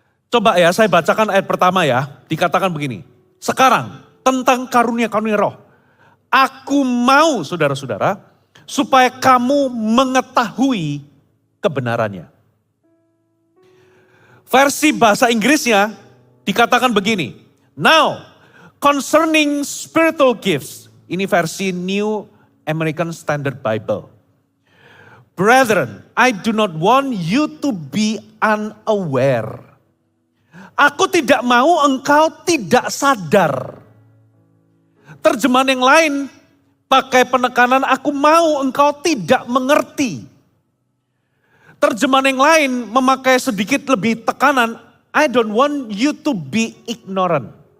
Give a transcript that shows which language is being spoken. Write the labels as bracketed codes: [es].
[id] Coba ya, saya bacakan ayat pertama ya. Dikatakan begini. Sekarang tentang karunia-karunia roh. Aku mau saudara-saudara supaya kamu mengetahui kebenarannya. Versi bahasa Inggrisnya dikatakan begini. [en] Now, concerning spiritual gifts. [id] Ini versi [en] New American Standard Bible. Brethren, I do not want you to be unaware. [id] Aku tidak mau engkau tidak sadar. Terjemahan yang lain pakai penekanan aku mau engkau tidak mengerti. Terjemahan yang lain memakai sedikit lebih tekanan, [en] I don't want you to be ignorant.